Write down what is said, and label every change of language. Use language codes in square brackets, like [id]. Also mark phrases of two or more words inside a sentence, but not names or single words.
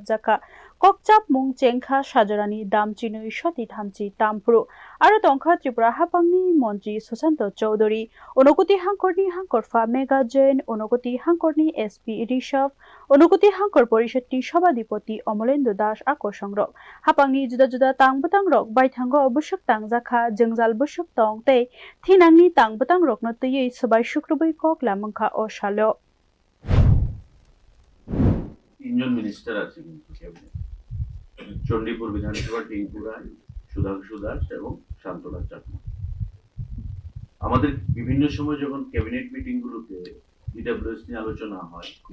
[trp] जाखा ककचाप मुं चेंखा साजरानि दामचिनै सति थामचि तामफ्रु आरो तंखा त्रिपुरा हाफांनि मन्त्री सुशांत चौधरी अनुकुति हांकरनि हांकरफा मेगा जैन अनुकुति हांकरनि एसपी ऋषभ अनुकुति हांकर परिषदनि सभाधिपति अमलेन्दु दास आकर्षंरक हाफांनि जुदा जुदा तांबतां रक बायथांगो बुसुक तांजाखा जोंजाल बुसुक तंग तै थिनांनि तांबतां रकनो तैयै सबाय शुक्रबै कक लामंखा ओ सालो [bn] তিনজন মিনিস্টার আছে কিন্তু ক্যাবিনেট চণ্ডীপুর বিধানসভা টিঙ্কু রায় সুধাংশু দাস এবং শান্তনাথ চাকমা আমাদের বিভিন্ন সময় যখন ক্যাবিনেট মিটিং গুলোতে ইডব্লিউএস নিয়ে আলোচনা হয়